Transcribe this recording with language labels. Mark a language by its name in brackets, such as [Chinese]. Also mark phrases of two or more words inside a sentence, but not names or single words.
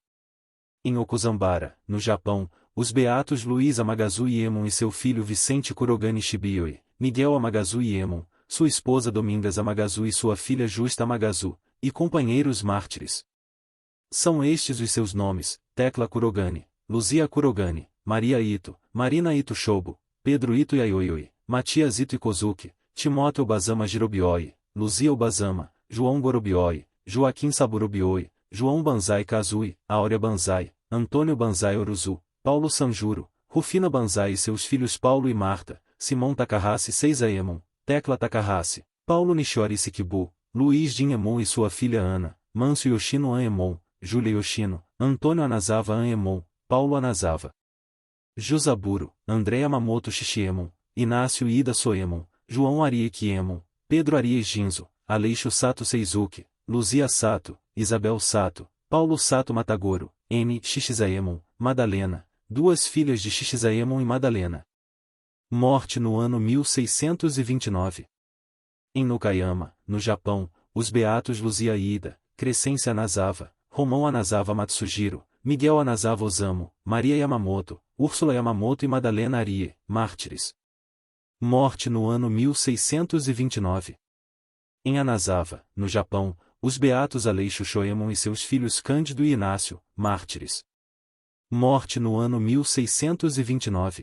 [Portuguese] Em Okuzambara, no Japão, os beatos Luiz Amagazu Iemon e seu filho Vicente Kurogane Shibioi, Miguel Amagazu Iemon, sua esposa Domingas Amagazu e sua filha Justa Amagazu, e companheiros mártires. São estes os seus nomes: Tecla Kurogane, Luzia Kurogane, Maria Ito, Marina Ito Shobo, Pedro Ito Yayoi, Matias Ito Ikozuki, Timóteo Bazama Girobioi, Luzia Obazama, João Gorobioi, Joaquim Saburobioi, João Banzai Kazui, Áurea Banzai, Antônio Banzai Oruzu, Paulo Sanjuro, Rufina Banzai e seus filhos Paulo e Marta, Simão Takahashi Seizaemon, Tecla Takahashi, Paulo Nishori Sikibu, Luiz Dinhemon e sua filha Ana, Mâncio Yoshino Anemon, Júlia Yoshino, Antônio Anazava Anemon, Paulo Anazava, Jusaburo, André Yamamoto Shishiemon, Inácio Ida Soemon, João Ariekiemon, Pedro Aries Ginzo, Aleixo Sato Seizuki, Luzia Sato, Isabel Sato, Paulo Sato Matagoro, N. Shishizaemon, Madalena, duas filhas de Shishizaemon e Madalena. Morte no ano 1629. Em Nokayama, no Japão, os beatos Luzia Ida, Crescência Anazava, Romão Anazava Matsujiro, Miguel Anazava Osamu, Maria Yamamoto, Úrsula Yamamoto e Madalena Arie, mártires. Morte no ano 1629. Em Anazava, no Japão, os beatos Aleixo Shoemon e seus filhos Cândido e Inácio, mártires. Morte no ano 1629.